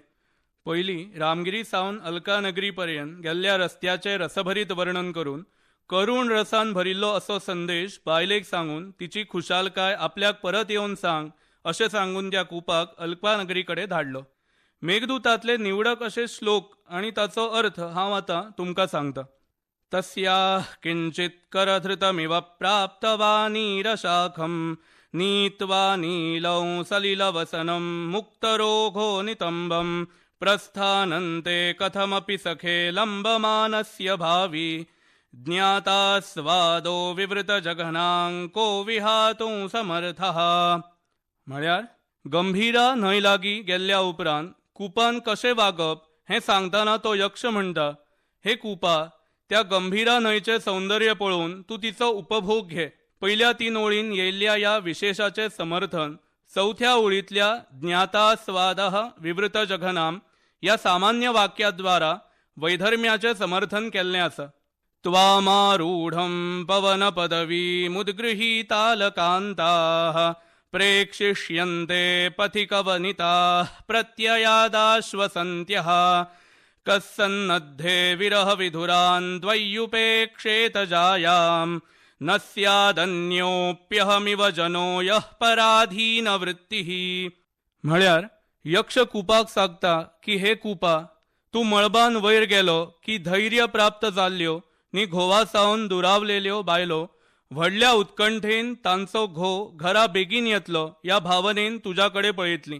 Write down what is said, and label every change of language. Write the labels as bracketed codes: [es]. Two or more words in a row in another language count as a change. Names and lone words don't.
[kok] पयलीं रामगिरी सावन अलकानगरी पर्यंत गेल्ल्या रस्त्याचें रसभरीत वर्णन करून करुण रसान भरिल्लो असो संदेश बायलेक सांगून तिची खुशालकाय आपल्याक परत येवन सांग अशें सांगून त्या कुपाक अलकानगरी कडेन धाडलो. मेघदूतांतले निवडक अशे श्लोक आनी ताचो अर्थ हांव आतां तुमकां सांगता. [sa] तस्याः किंचित करधृतमिव प्राप्तवानीरशाखं नीत्वा नीलौ सलिलवसनं मुक्तरोगो नितंबं प्रस्थानन्ते कथमपि सखे लम्बमानस्य भावी ज्ञाता स्वादो विवृतजघनांको विहातुं समर्थः. [kok] म्हळ्यार गंभीरा न्हंय लागीं गेल्ल्या उपरांत कुपान कशें वागप हें सांगतना तो यक्ष म्हणटा, हे कुपा, त्या गंभीरा न्हंयचें सौंदर्य पळोवन तूं तिचो उपभोग घे. पहिल्या 3 ओळीन येयल्ल्या या विशेषाचे समर्थन चौथ्या ओळीतल्या [sa] ज्ञातास्वादः विवृत जघनाम [kok] या सामान्य वाक्याद्वारा वैधर्म्याचे समर्थन केल्लें आसा. [sa] त्वामारूढं पवन पदवी मुद्गृहीतालकान्ताः प्रेक्षिष्यन्ते पथिकवनिताः प्रत्ययादाश्वसन्त्यः कस्सन्नद्धे विरह विधुरान् द्वय्युपेक्षेत जायाम् न स्यादन्योप्यहमिव जनो यः पराधीन वृत्तिः. [kok] म्हळ्यार यक्ष कुपाक सांगता की हे कुपा, तूं मळबान वयर गेलो की धैर्य प्राप्त जाल्ल्यो नी घोवा सावन दुरावलेल्यो बायलो व्हडल्या उत्कंठेन तांचो घोव घरा बेगीन येतलो या भावनेन तुझ्याकडे पळयतली.